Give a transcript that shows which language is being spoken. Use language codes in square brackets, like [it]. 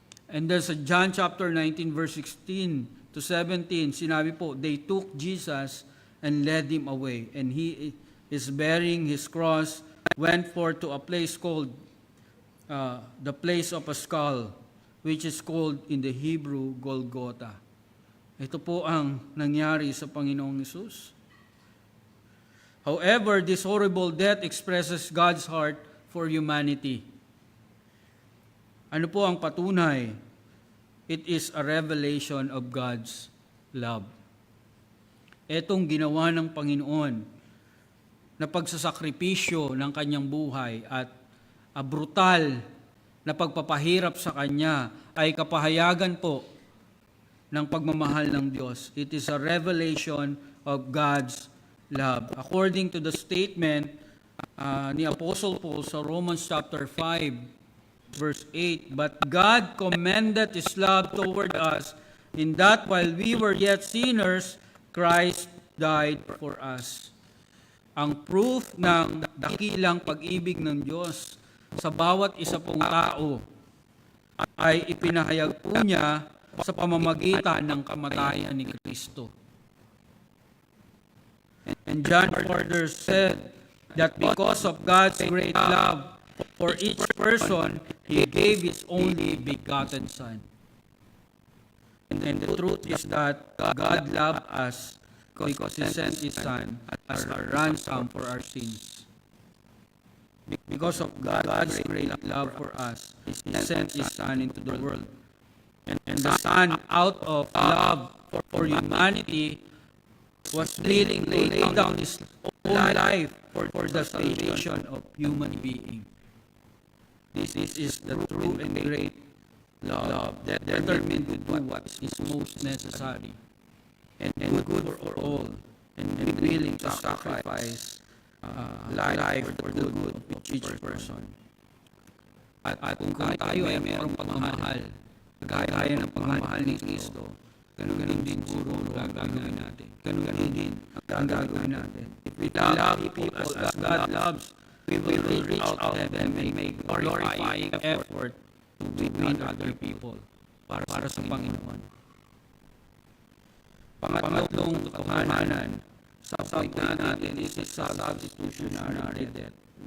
[en] And there's a John chapter 19, verse 16 to 17, [tl] sinabi po, [en] they took Jesus and led Him away, and He is bearing His cross, went forth to a place called the place of a skull, which is called in the Hebrew Golgotha. [tl] Ito po ang nangyari sa Panginoong Hesus. [en] However, this horrible death expresses God's heart for humanity. [tl] Ano po ang patunay? [en] It is a revelation of God's love. [tl] Etong ginawa ng Panginoon na pagsasakripisyo ng kanyang buhay at brutal na pagpapahirap sa Kanya ay kapahayagan po ng pagmamahal ng Diyos. [en] It is a revelation of God's love. According to the statement ni Apostle Paul sa Romans chapter 5, verse 8, but God commended His love toward us in that while we were yet sinners, Christ died for us. [tl] Ang proof ng dakilang pag-ibig ng Diyos sa bawat isa pong tao ay ipinahayag po niya sa pamamagitan ng kamatayan ni Kristo. [en] And John further said that because of God's great love for each person, He gave His only begotten Son. And the truth is that God loved us because He sent His Son as a ransom for our sins. Because of God's great love for us, He sent His Son into the world And the Son, out of love for humanity, was willing to lay down his own life for the salvation of human being. This is the true and great love that determined to do what is most necessary and good for all, and willing to sacrifice life for the good of each person. [tl] At kung tayo ay mayroong pagmamahal, gaya ng pagmamahal ni Kristo, ganun din siguro ang gagawin natin. Ganun din ang gagawin natin. [en] If we love people as God loves, we will reach out to them and make glorifying effort to win other people [tl] para sa Panginoon. Pangatlong katotohanan sa point natin is sa substitutionary death.